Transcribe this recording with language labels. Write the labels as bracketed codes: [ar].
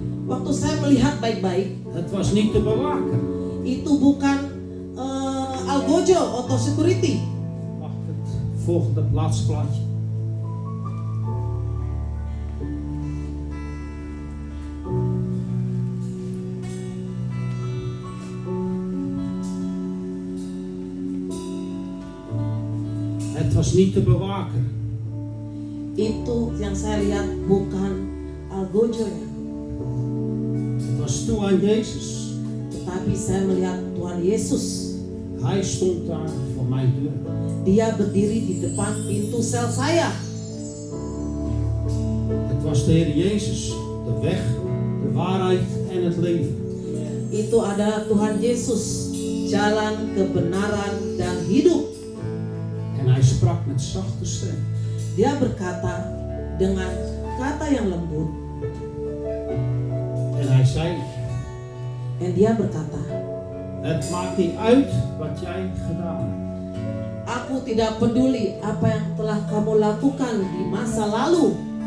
[id] Waktu saya melihat baik-baik, [nl] het was niet de bewaker. [id] itu bukan algojo atau security. [nl] Wacht, het volgende laatste plaatje. Het was niet de bewaker. [id] Itu yang saya lihat bukan algojonya, [nl] Het was Tuhan Jezus. [id] tetapi saya melihat Tuhan Yesus. [nl] Hij stond daar voor mijn deur. [id] Dia berdiri di depan pintu sel saya. [nl] Het was de Heer Jezus, de weg, de waarheid en het leven. [id] Itu adalah Tuhan Yesus, jalan kebenaran dan hidup. [nl] En hij sprak met zachte stem. [id] Dia berkata dengan kata yang lembut, [nl] En hij zei, [id] dan dia berkata, [nl] het maakt niet uit wat jij gedaan hebt. [id] aku tidak peduli apa yang telah kamu lakukan di masa lalu.